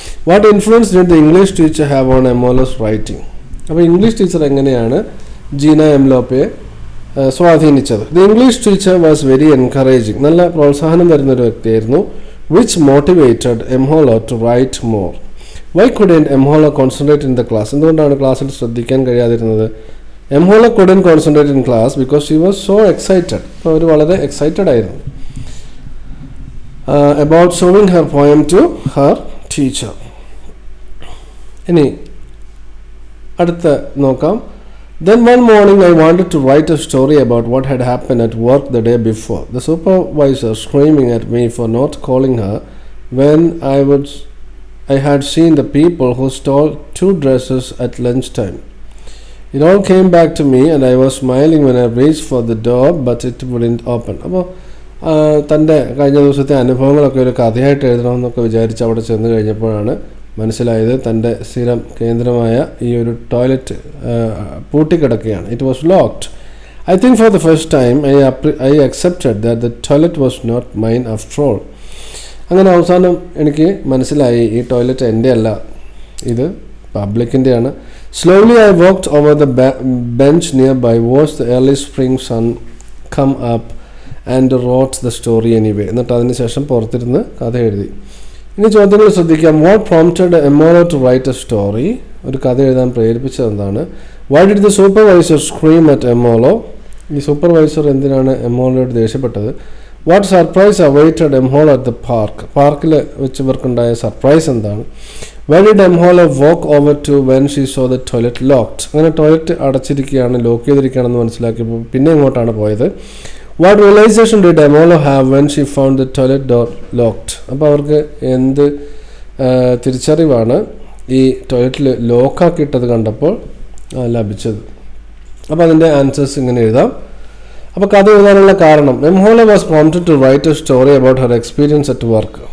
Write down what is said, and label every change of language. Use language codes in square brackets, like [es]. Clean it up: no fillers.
[en] What influence did the English teacher have on Emholo's writing? [ml] അപ്പോൾ English teacher എങ്ങനെയാണ് Jeena M ലോപ്പയെ സ്വാധീനിച്ചത്? [en] The English teacher was very encouraging. [ml] നല്ല പ്രോത്സാഹനം തരുന്നൊരു വ്യക്തിയായിരുന്നു. [en] Which motivated Mholo to write more. Why couldn't Mholo concentrate in the class. [ml] എന്തുകൊണ്ടാണ് ക്ലാസ്സിൽ ശ്രദ്ധിക്കാൻ കഴിയാതിരുന്നത്? [en] Mholo couldn't concentrate in class because she was so excited. [ml] അപ്പോൾ അവർ വളരെ എക്സൈറ്റഡ് ആയിരുന്നു [en] about showing her poem to her teacher. [ml] ഇനി അടുത്ത നോക്കാം. [en] Then one morning I wanted to write a story about what had happened at work the day before. The supervisor screaming at me for not calling her when I had seen the people who stole 2 dresses at lunchtime. It all came back to me and I was smiling when I reached for the door but it wouldn't open. [ml] അപ്പോൾ തൻ്റെ കഴിഞ്ഞ ദിവസത്തെ അനുഭവങ്ങളൊക്കെ ഒരു കഥയായിട്ട് എഴുതണമെന്നൊക്കെ വിചാരിച്ച് അവിടെ ചെന്ന് കഴിഞ്ഞപ്പോഴാണ് മനസ്സിലായത് തൻ്റെ സ്ഥിരം കേന്ദ്രമായ ഈ ഒരു toilet പൂട്ടിക്കിടക്കുകയാണ്. [en] It was locked. I think for the first time I accepted that the toilet was not mine after all. [ml] അങ്ങനെ അവസാനം എനിക്ക് മനസ്സിലായി ഈ ടോയ്ലറ്റ് എൻ്റെ അല്ല, ഇത് പബ്ലിക്കിൻ്റെയാണ്. [en] Slowly I walked over the bench nearby, watched the early spring sun come up and wrote the story anyway. [ml] എന്നിട്ട് അതിന് ശേഷം പുറത്തിരുന്ന് കഥ എഴുതി. ഇനി ചോദ്യങ്ങൾ ശ്രദ്ധിക്കാം. [en] What prompted Mholo to write a story. [ml] ഒരു കഥ എഴുതാൻ പ്രേരിപ്പിച്ചത് എന്താണ്? [en] Why did the supervisor scream at Mholo. [ml] ഈ സൂപ്പർവൈസർ എന്തിനാണ് എംഹോളോയോട് ദേഷ്യപ്പെട്ടത്? [en] What surprise awaited Mholo at the park. [ml] പാർക്കിൽ വെച്ച് ഇവർക്കുണ്ടായ സർപ്രൈസ് എന്താണ്? [en] Why did Mholo walk over to when she saw the toilet locked. [ml] അങ്ങനെ ടോയ്ലറ്റ് അടച്ചിരിക്കുകയാണ്, ലോക്ക് ചെയ്തിരിക്കുകയാണെന്ന് മനസ്സിലാക്കിയപ്പോൾ പിന്നെ എങ്ങോട്ടാണ് പോയത്? [en] What realization did Emholo have when she found the toilet door locked? [ml] അപ്പോൾ അവർക്ക് എന്ത് തിരിച്ചറിവാണ് ഈ ടോയ്ലറ്റിൽ ലോക്കാക്കിയിട്ടത് കണ്ടപ്പോൾ ലഭിച്ചത്? അപ്പോൾ അതിൻ്റെ ആൻസേഴ്സ് ഇങ്ങനെ എഴുതാം. അപ്പോൾ കഥ എഴുതാനുള്ള കാരണം, [en] Mholo was prompted to write a story about her experience at work.